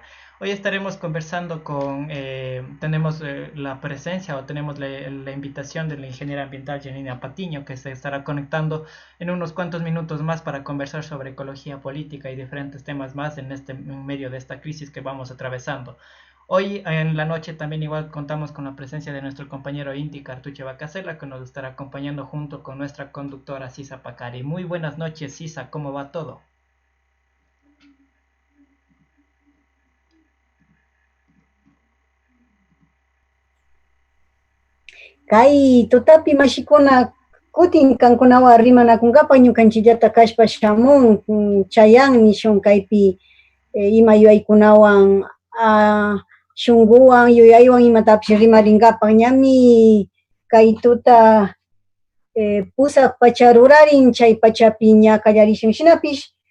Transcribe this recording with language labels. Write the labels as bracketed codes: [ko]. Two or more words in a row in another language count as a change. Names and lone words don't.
[es] Hoy estaremos conversando tenemos la presencia o tenemos la invitación de la ingeniera ambiental Janina Patiño, que se estará conectando en unos cuantos minutos más para conversar sobre ecología política y diferentes temas más en medio de esta crisis que vamos atravesando. Hoy en la noche también igual contamos con la presencia de nuestro compañero Inti Cartuche Bacasela, que nos estará acompañando junto con nuestra conductora Sisa Pacari. Muy buenas noches, Sisa, ¿cómo va todo? [qu] Kay tutapi mashikuna kutin kankunawa rimanakunkapa ñukanchillata kashpa shamun chayan nishun kaypi ima yuyaykunawan shunguwan yuyaywan imatapish rimarinkapak ñami kay tuta pusak pacha rurarin chay pachapi ña kallarishan shinapish